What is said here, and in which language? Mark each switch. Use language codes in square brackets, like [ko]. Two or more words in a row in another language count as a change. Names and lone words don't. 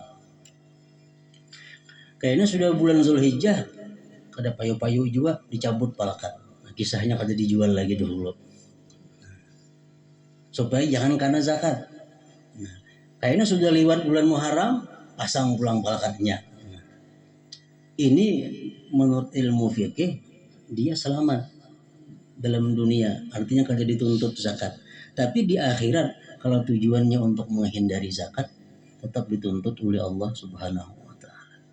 [bjn] Kayaknya sudah bulan Zulhijjah, kada payu-payu juga dicabut palkat. Nah, kisahnya kada dijual lagi dulu. Supaya jangan kena zakat. Nah, kayaknya sudah lewat bulan Muharram, pasang pulang palkatnya. Nah, ini menurut ilmu fikih dia selamat dalam dunia, artinya kada dituntut zakat. [id] Tapi di akhirat kalau tujuannya untuk menghindari zakat, tetap dituntut oleh Allah [ar] Subhanahu wa taala.